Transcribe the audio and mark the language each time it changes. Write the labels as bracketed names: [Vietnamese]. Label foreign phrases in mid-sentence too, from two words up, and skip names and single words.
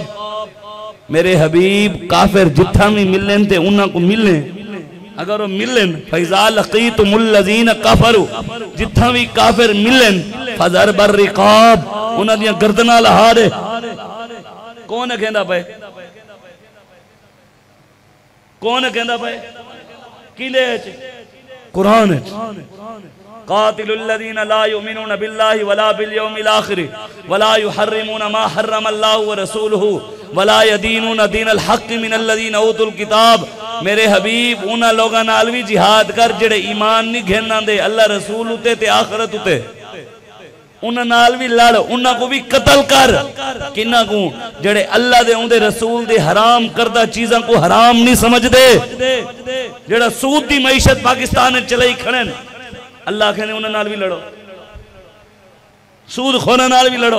[Punjabi] میرے حبیب کافر جتھے بھی ملن تے انہاں کو ملنے اگر او ملن [Arabic] فإذا لقيتم الذين كفروا [Punjabi] جتھے بھی کافر ملن [Arabic] فضرب الرقاب [Punjabi] انہاں دیاں گردناں لاہ دے. کون کہندا پے کون کہندا پے کلے قرآن [Arabic] قاتلوا الذين لا يؤمنون بالله ولا باليوم الآخر ولا يحرمون ما حرم الله ورسوله ولا يدينون دين الحق من الذين أوتوا الكتاب [Punjabi] میرے حبیب انہاں لوکاں نال بھی جہاد کر جیہڑے ایمان نہیں گھینا دے اللہ رسول اتے تے آخرت اتے، انہاں نال بھی لڑ، انہاں کو بھی قتل کر. کنہاں کو جیہڑے اللہ دے اوہدے رسول دے حرام کردہ چیزاں کو حرام نہیں سمجھدے، جیہڑا سود دی معیشت پاکستان میں چلائی کھڑن، اللہ کہندے انہاں نال بھی لڑو، سود خوراں نال بھی لڑو.